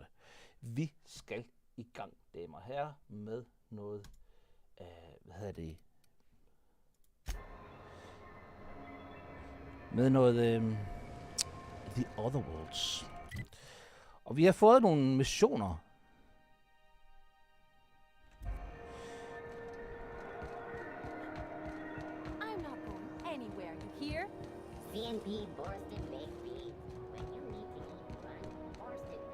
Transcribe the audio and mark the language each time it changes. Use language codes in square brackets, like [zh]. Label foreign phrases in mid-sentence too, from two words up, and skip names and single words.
[da] Vi skal i gang, damer og herrer, med noget... Med noget... The Other Worlds. Og vi har fået nogle missioner. [en] I'm not going anywhere, you hear? CNP, Borston, Baked Beans. When you need to eat fun, Borston